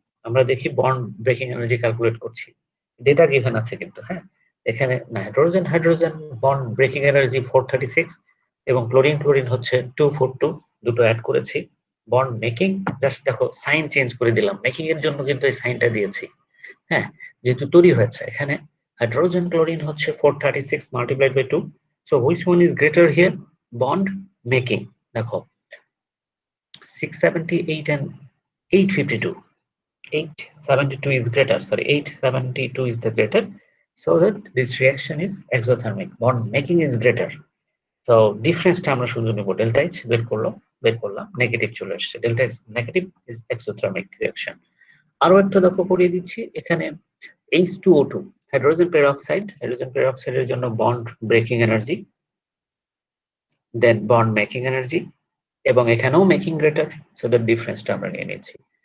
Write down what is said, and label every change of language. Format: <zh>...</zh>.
<bn>আমরা দেখি bond breaking energy calculate করছি, ডেটা গিভেন আছে কিন্তু, হ্যাঁ, এখানে hydrogen hydrogen bond breaking energy 436 এবং ক্লোরিন ক্লোরিন হচ্ছে 242, দুটো অ্যাড করেছি। বন্ড মেকিং জাস্ট দেখো সাইন চেঞ্জ করে দিলাম, মেকিং এর জন্য কিন্তু এই সাইনটা দিয়েছি, হ্যাঁ, যেহেতু তৈরি হয়েছে এখানে হাইড্রোজেন ক্লোরিন হচ্ছে 436 multiplied by 2, so which one is greater here, bond making. দেখো</bn> <en>678 and 852, 872 is greater, sorry, 872 is the greater, so that this reaction is exothermic, bond making is greater.</en> <bn>So difference টা আমরা শুধু নেব, delta H বের করলাম, negative চলে আসছে, delta H negative is exothermic reaction. আরো একটা দেখো পড়িয়ে দিচ্ছি, এখানে H2O2 হাইড্রোজেন পেরোক্সাইডের জন্য বন্ড ব্রেকিং এনার্জি, দেন বন্ড মেকিং এনার্জি, এবং এখানেও মেকিং গ্রেটার, সো দ্য ডিফারেন্সটা আমরা নিয়ে নিচ্ছি।</bn>